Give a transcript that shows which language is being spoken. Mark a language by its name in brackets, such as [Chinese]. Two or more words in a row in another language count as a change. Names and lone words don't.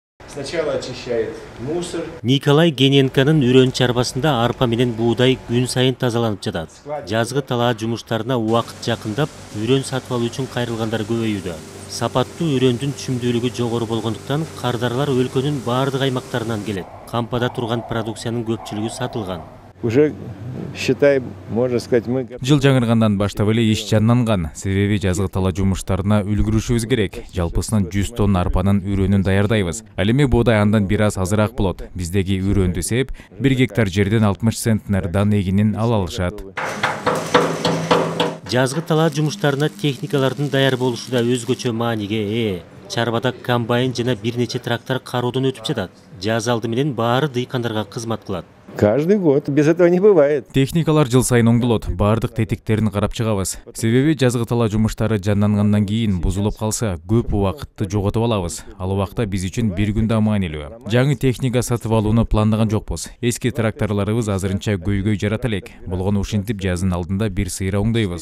[Russian] Сначала очищает мусор. [Kyrgyz] Николай Гененканын үрөн чарбасында арпа менен буудай күн сайын тазаланып жатат. Жазгы талаа жумуштарына убакыт жакындап, үрөн сатып алуу үчүн кайрылгандар көбөйүүдө. Сапаттуу үрөндүн түшүмдүүлүгү жогору болгондуктан кардарлар өлкөнүн бардык аймактарынан келет. Кампада турган продукциянын көпчүлүгү сатылган. [Russian] Уже считай, можно сказать, мы... [Kyrgyz] Жыл жаңыргандан баштап эле иш жанданган. Себеби жазгы талаа жумуштарына үлгүрүшүбүз керек. Жалпысынан 100 тонна арпанын үрөнүн даярдайбыз. Ал эми буудай андан бир аз азыраак болот. Биздеги үрөндү сеп 1 гектар жерден 60 центнердан эгинин ала алышат. Жазгы талаа жумуштарына техникалардын даяр болушу да өзгөчө мааниге ээ. Чарбада комбайн жана бир нече трактор кароодон өтүп жатат. Жаз алды менен баары дыйкандарга кызмат кылат. [Russian] Каждый год, без этого не бывает. [Kyrgyz] Техникалар жыл сайын оңдолот, бардык тетиктерин карап чыгабыз. Себеби жазгы талаа жумуштары жандангандан кийин бузулуп калса, көп убакытты жоготуп алабыз. Ал убакта биз үчүн бир күн да маанилүү. Жаңы техника сатып алууну пландаган жокпуз. Эски тракторлорубуз азырынча көйгөй жарата элек. Болгону ушинтип жаздын алдында бир сыйра оңдойбуз.